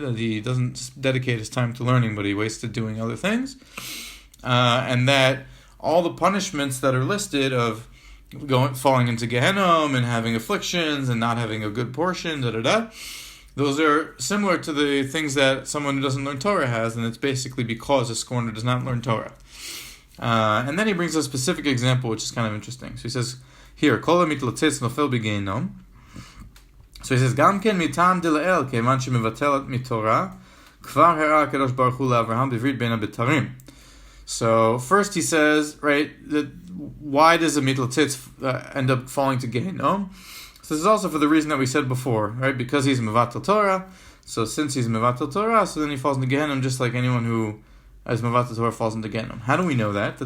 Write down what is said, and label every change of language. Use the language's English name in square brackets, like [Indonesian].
[English] That he doesn't just dedicate his time to learning, but he wastes it doing other things, and that all the punishments that are listed of falling into Gehenna and having afflictions and not having a good portion, those are similar to the things that someone who doesn't learn Torah has, and it's basically because a scorner does not learn Torah. And then he brings a specific example, which is kind of interesting. So he says, here, [Hebrew] Kol המתלוצץ נופל בגיהינום. So he says, גם כן מטעם דלאל, כיוון שמבטלת מתורה, כבר הראה הקדוש ברוך הוא לאברהם בברית בין הבתרים. [English] So first he says, right, that why does a mitlotzitz end up falling to Gehinnom? So this is also for the reason that we said before, right? Because he's mevatel Torah. So since he's mevatel Torah, so then he falls into Gehinnom just like anyone who is mevatel Torah falls into Gehinnom. How do we know that?